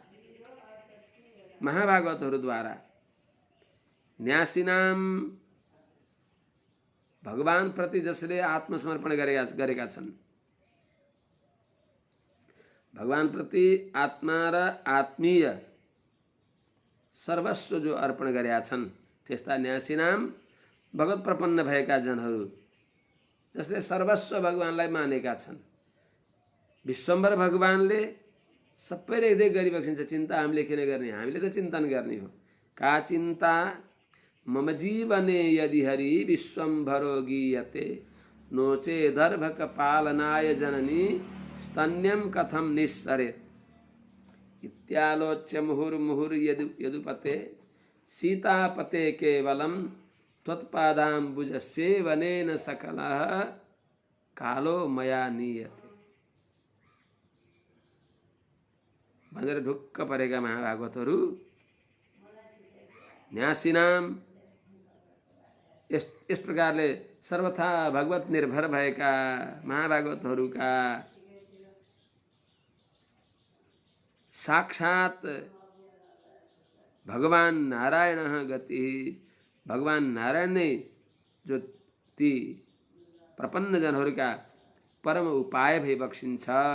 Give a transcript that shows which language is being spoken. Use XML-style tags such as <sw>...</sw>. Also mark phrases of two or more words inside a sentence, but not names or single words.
<ne>महाभागवतहरूद्वारा न्यासीनाम भगवान प्रति जसले आत्मसमर्पण गरेका छन्, भगवान प्रति आत्मा र आत्मीय सर्वस्व जो अर्पण गरेका छन्, त्यस्ता न्यासीनाम भगवत प्रपन्न भएका जनहरू जसले सर्वस्व भगवानलाई मानेका छन्। विश्वम्भर भगवानले सबै रेखदेख गरिबक्सिन्छ, चिन्ता हामीले किन गर्ने, हामीले त चिन्तन गर्ने हो।</ne> <sa>का चिन्ता मम जीवने यदि हरि विश्वम्भरो गीयते, नो चेदर्भक पालनाय जननी स्तन्यम कथम निस्सरेत्। इत्यालोच्य मुहुर्मुहुर् यदुपते सीतापते केवलम त्वत्पादाम्बुज सेवनेन सकलः कालो मया नीयते।</sa> <ne>भनेर ढुक्क परेका महाभागवतहरू न्यासीनाम यस प्रकारले सर्वथा भगवत निर्भर भएका महाभागवतहरूका साक्षात भगवान नारायण गति, भगवान नारायण नै जो ती प्रपन्न जनहरूका परम उपाय भई बक्सिन्छ।</ne>